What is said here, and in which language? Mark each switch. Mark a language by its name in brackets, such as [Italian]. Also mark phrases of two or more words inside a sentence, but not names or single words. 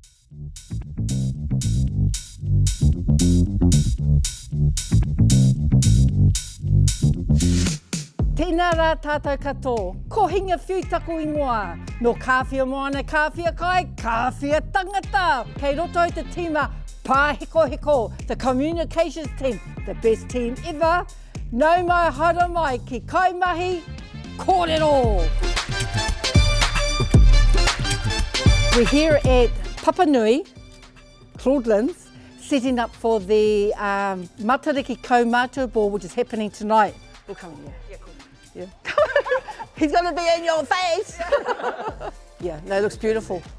[Māori] Tēnā rā tātou katoa, ko Hinga Whiu taku ingoa. No kāwhia moana, kāwhia kai, kāwhia tangata. Kei roto i te tīma pāheko, [English] the communications team, the best team ever. [Māori] Nau mai hara mai ki Kaimahi Koorero. [English] We're here at Papanui, Claudelands, setting up for the Maataki Kaumaatua Ball, which is happening tonight. We'll come in here. Yeah, cool. Yeah. He's going to be in your face. Yeah, no, it looks beautiful.